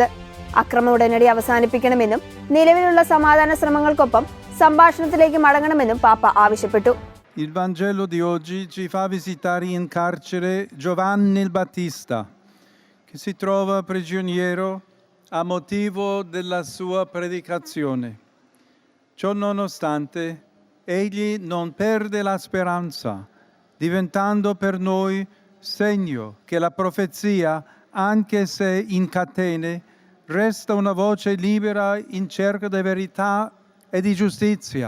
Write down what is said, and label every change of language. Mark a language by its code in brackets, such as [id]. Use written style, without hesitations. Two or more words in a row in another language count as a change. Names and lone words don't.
[ml] അക്രമം ഉടനടി അവസാനിപ്പിക്കണമെന്നും നിലവിലുള്ള സമാധാന ശ്രമങ്ങൾക്കൊപ്പം സംഭാഷണത്തിലേക്ക് മടങ്ങണമെന്നും പാപ്പ ആവശ്യപ്പെട്ടു. [it] Il Vangelo di oggi ci fa visitare in carcere Giovanni il Battista, che si trova prigioniero a motivo della sua predicazione. Ciò nonostante, egli non perde la speranza, diventando per noi segno che la profezia, anche se in catene, resta una voce libera in cerca di verità e di giustizia.